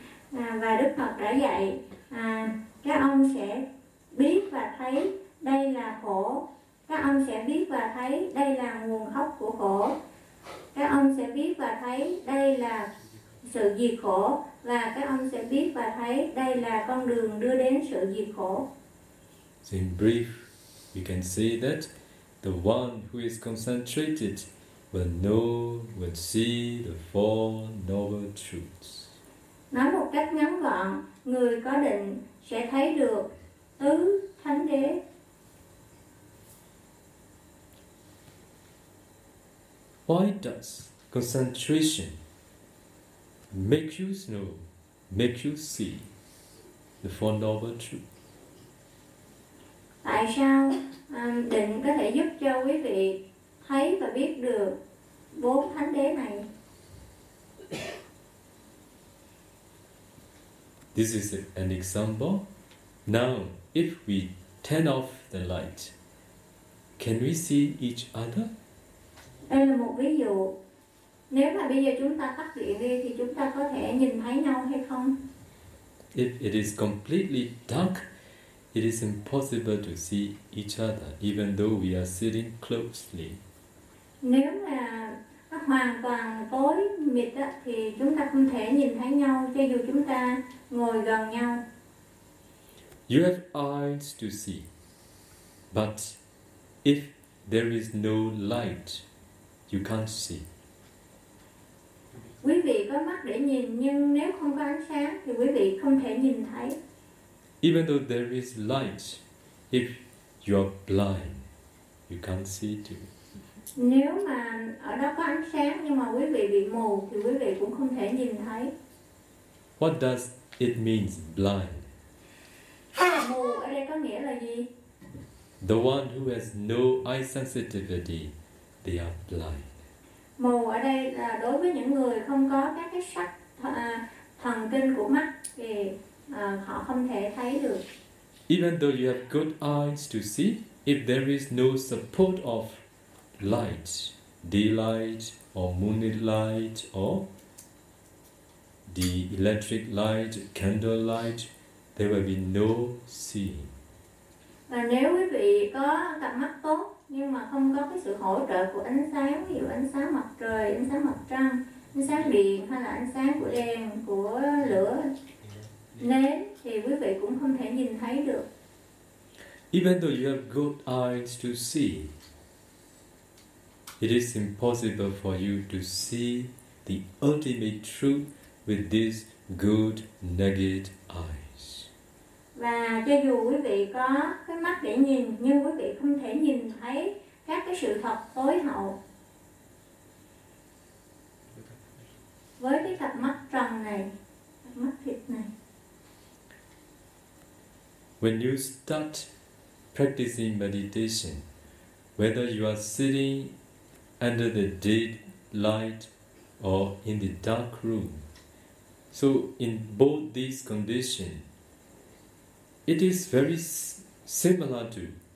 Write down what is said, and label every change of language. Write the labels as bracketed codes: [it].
[vi] Và Đức Phật đã dạy, các ông sẽ biết và thấy đây là khổ. Các ông sẽ biết và thấy đây là nguồn gốc của khổ. Các ông sẽ biết và thấy đây là sự diệt khổ và các ông sẽ biết và thấy đây là con đường đưa đến sự diệt khổ. [en] In brief, you can see that the one who is concentrated will know, will see the four noble truths. [vi] Nói một cách ngắn gọn, người có định sẽ thấy được tứ thánh đế. [en] Why does concentration make you know, make you see the four noble truths? [vi] Tại sao định có thể giúp cho quý vị thấy và biết được bốn thánh đế này? [en] This is an example. Now, if we turn off the light, can we see each other? [vi] Đây là một ví dụ. Nếu mà bây giờ chúng ta tắt điện đi thì chúng ta có thể nhìn thấy nhau hay không? [en] If it is completely dark, it is impossible to see each other, even though we are sitting closely. [vi] Nếu mà nó hoàn toàn tối mịt đó, thì chúng ta không thể nhìn thấy nhau, cho dù chúng ta ngồi gần nhau. [en] You have eyes to see, but if there is no light, you can't see. [vi] Quý vị có mắt để nhìn, nhưng nếu không có ánh sáng thì quý vị không thể nhìn thấy. [en] Even though there is light, if you are blind, you can't see too. [vi] Nếu mà ở đó có ánh sáng nhưng mà quý vị bị mù thì quý vị cũng không thể nhìn thấy. [en] What does it mean, blind? [vi] Mù ở đây có nghĩa là gì? [en] The one who has no eye sensitivity, they are blind. [vi] Mù ở đây là đối với những người không có các cái sắc thần kinh của mắt thì họ không thể thấy được. [en] Even though you have good eyes to see, if there is no support of light, daylight or moonlight or the electric light, candlelight, there will be no seeing. [vi] Và nếu quý vị có cặp mắt tốt nhưng mà không có cái sự hỗ trợ của ánh sáng, ví dụ ánh sáng mặt trời, ánh sáng mặt trăng, ánh sáng điện hay là ánh sáng của đèn, của lửa nến, thì quý vị cũng không thể nhìn thấy được. [en] Even though you have good eyes to see, it is impossible for you to see the ultimate truth with these good naked eyes. [vi] Và cho dù quý vị có cái mắt để nhìn, nhưng quý vị không thể nhìn thấy các cái sự thật tối hậu với cái cặp mắt trần này, cặp mắt thịt này. [en] When you start practicing meditation, whether you are sitting under the dead light or in the dark room. So in both these conditions, it is very similar to.